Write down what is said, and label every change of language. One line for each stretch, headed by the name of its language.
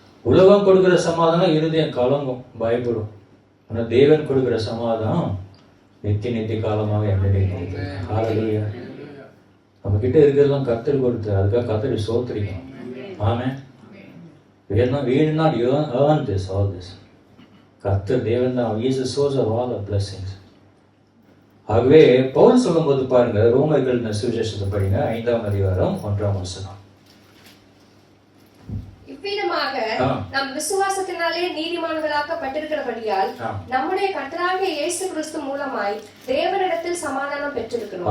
Tamil: உலகம் கொடுக்கிற சமாதானம் இருதயம் கலங்கும், பயப்படும். ஆனா தேவன் கொடுக்கிற சமாதானம் நித்திய காலமாக ஹல்லேலூயா. நம்ம கிட்ட இருக்கிறதெல்லாம் கர்த்தர் கொடுத்து, அதுக்காக கர்த்தரை ஸ்தோத்திரிக்கணும். ஆமென்.
English: we will not earn this, all this.
Tamil: கர்த்தர் தேவன் தான்.
English: He is the source of all the blessings.
Tamil: ஆகவே பவுல் சொல்லும்போது பாருங்க, ரோமர்கள் சுவிசேஷத்தை படிங்க, 5ஆம் அதிகாரம் 1ஆம் வசனம். இவ்விதமாக நம் விசுவாசத்தினாலே நீதிமான்களாக்கப்பட்டிருக்கிறபடியால் நம்முடைய கர்த்தராகிய இயேசு கிறிஸ்து மூலமாய் தேவனிடத்தில் சமாதானம் பெற்றிருக்கிறோம்.